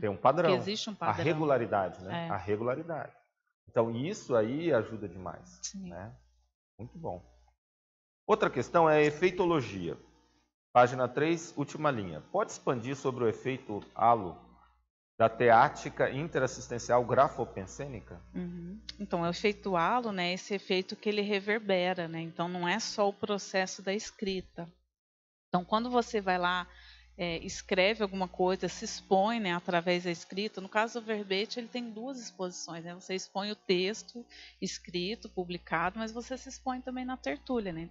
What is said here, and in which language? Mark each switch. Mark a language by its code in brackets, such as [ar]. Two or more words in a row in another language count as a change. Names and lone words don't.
[pt] Tem um padrão. Que existe um padrão. A regularidade, né? A regularidade. Então, isso aí ajuda demais. Sim. Né? Muito bom. Outra questão é a efeitologia. Página 3, última linha. Pode expandir sobre o efeito halo da teática interassistencial grafopensênica? Então, o efeito halo, né, esse efeito que ele reverbera, né? Então, não é só o processo da escrita. Então, quando você vai lá, escreve alguma coisa, se expõe, né, através da escrita, no caso do verbete, ele tem duas exposições, né? Você expõe o texto escrito, publicado, mas você se expõe também na tertúlia, né?